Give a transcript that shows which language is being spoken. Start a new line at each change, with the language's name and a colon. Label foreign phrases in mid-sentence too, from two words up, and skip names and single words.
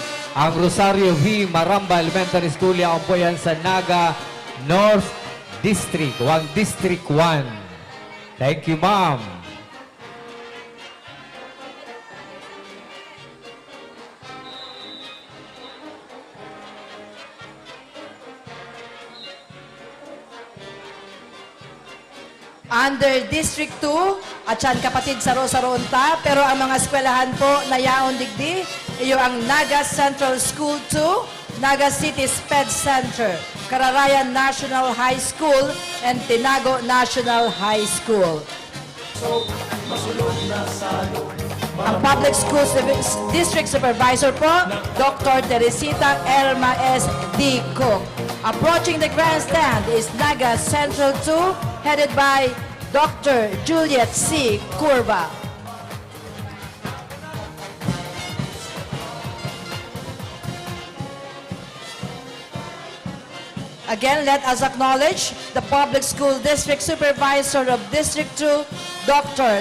Bikol: ang Rosario V. Maramba Elementary School. Yaon po yan sa Naga North District, District 1.
English: Thank you, ma'am.
Bikol: Under District 2, at yan kapatid sa Rosaronta, pero ang mga eskwelahan po na yaon digdi, iyo ang Naga Central School 2, Naga City Sped Center, Kararayan National High School, and Tinago National High School. Ang Public School District Supervisor po, Dr. Teresita Elma S. D. Cook.
English: Approaching the grandstand is Naga Central 2, headed by Dr. Juliet C. Curva. Again, let us acknowledge the Public School District Supervisor of District 2, Dr.